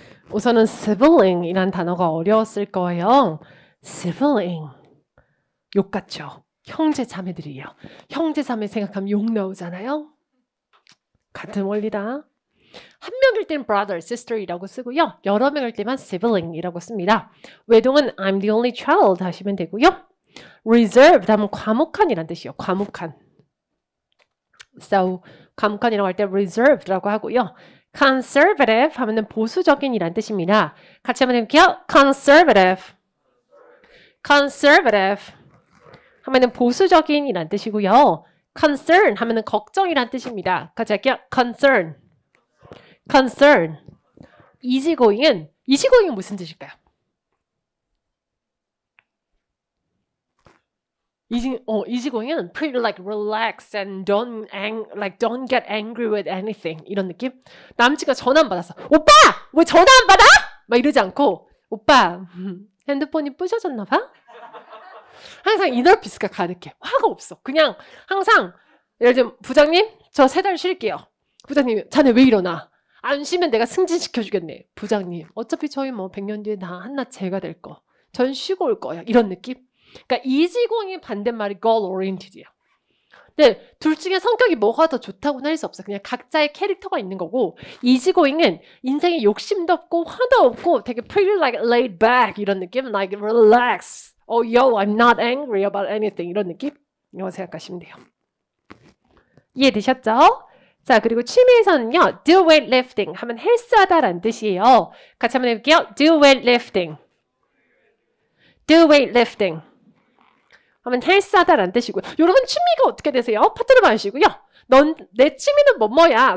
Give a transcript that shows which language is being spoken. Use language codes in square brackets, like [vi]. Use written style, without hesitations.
[ko] 우선은 sibling이란 단어가 어려웠을 거예요. sibling. 욕 같죠? 형제 자매들이에요. 형제 자매 생각하면 욕 나오잖아요. 같은 원리다. 한 명일 때는 brother, sister이라고 쓰고요. 여러 명일 때만 sibling이라고 씁니다. 외동은 [en] I'm the only child [ko] 하시면 되고요. reserved 하면 과묵한이란 뜻이에요. 과묵한. So 과묵한이라고 할 때 reserved라고 하고요. conservative 하면은 보수적인이란 뜻입니다. 같이 한번 해볼게요. conservative. conservative 하면은 보수적인이란 뜻이고요. concern 하면은 걱정이란 뜻입니다. 같이 할게요. concern. concern. easygoing은 무슨 뜻일까요? [en] easygoing은 pretty like relax and don't get angry with anything [ko] 이런 느낌? 남친가 전화 안 받았어. 오빠! 왜 전화 안 받아? 막 이러지 않고 오빠 핸드폰이 부셔졌나 봐? 항상 이너피스가 가득해. 화가 없어. 그냥 항상 예를 들면 부장님 저 3달 쉴게요. 부장님 자네 왜 일어나? 안 쉬면 내가 승진시켜주겠네. 부장님 어차피 저희 뭐 100년 뒤에 다 한낱 제가 될 거. 전 쉬고 올 거야. 이런 느낌? 그러니까 이지공의 반대말이 goal oriented이야. 근데 둘 중에 성격이 뭐가 더 좋다고는 할 수 없어. 그냥 각자의 캐릭터가 있는 거고 이지고잉은 인생에 욕심도 없고 화도 없고 되게 [en] pretty like laid back [ko] 이런 느낌 like relax. [en] Oh yo, I'm not angry about anything [ko] 이런 느낌? 이거 생각하시면 돼요. 이해되셨죠? 자 그리고 취미에서는요 do weightlifting 하면 헬스하다라는 뜻이에요. 같이 한번 해볼게요. do weightlifting. do weightlifting 하면 헬스하다라는 뜻이고요. 여러분 취미가 어떻게 되세요? 파트너 마시고요. 내 취미는 뭐야?